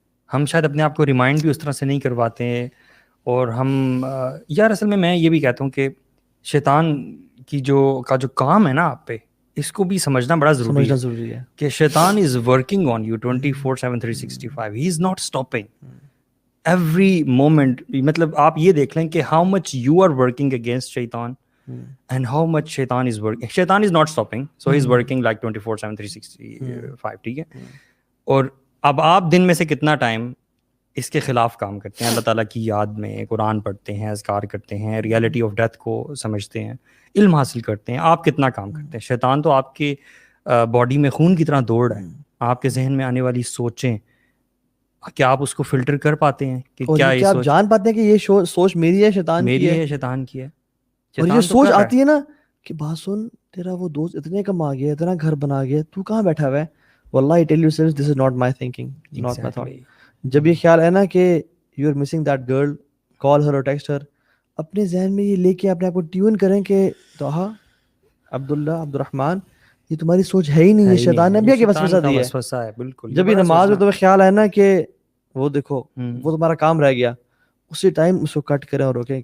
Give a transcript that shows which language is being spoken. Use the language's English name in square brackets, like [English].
[Urdu] ہم شاید اپنے آپ کو ریمائنڈ بھی اس طرح سے نہیں کرواتے ہیں. اور ہم یار اصل میں یہ بھی کہتا ہوں کہ شیطان کی جو کام ہے نا آپ پہ, اس کو بھی سمجھنا بڑا ضروری ہے کہ [English] شیطان is working on you 24/7 365. He is not stopping every moment. [Urdu] مطلب آپ یہ دیکھ لیں کہ [English] How much you are working against شیطان and how much shaitan is working. Shaitan is not stopping, so he's working like 24/7 365. [Urdu] ٹھیک ہے, اور اب آپ دن میں سے کتنا ٹائم اس کے خلاف کام کرتے ہیں, اللہ تعالیٰ کی یاد میں قرآن پڑھتے ہیں, اذکار کرتے ہیں, ریالٹی آف ڈیتھ کو سمجھتے ہیں, علم حاصل کرتے ہیں. آپ کتنا کام کرتے ہیں؟ شیطان تو آپ کے باڈی میں خون کی طرح دوڑ ہے. آپ کے ذہن میں آنے والی سوچیں, کیا آپ اس کو فلٹر کر پاتے ہیں کہ کیا آپ جان پاتے ہیں کہ یہ سوچ میری ہے, شیطان کی ہے, شیطان کی ہے. اور یہ سوچ آتی ہے نا کہ بات سن, تیرا وہ دوست اتنے کما گیا, اتنا گھر بنا گیا, تو کہاں بیٹھا ہوا ہے. [English] واللہ I tell you this is not my thinking, not my thought. [Urdu] جب یہ خیال ہے نا کہ [English] you are missing that girl, call her or text her, [Urdu] اپنے ذہن میں یہ لے کے اپنے آپ کو ٹیون کریں کہ طه, عبداللہ, عبدالرحمن, یہ تمہاری سوچ ہے ہی نہیں, یہ شیطان نے بھی کہ وسوسہ دی ہے. بالکل. جب یہ نماز میں تمہیں خیال ہے نا کہ وہ دیکھو وہ تمہارا کام رہ گیا, اسی ٹائم اس کو کٹ کریں اور روکیں.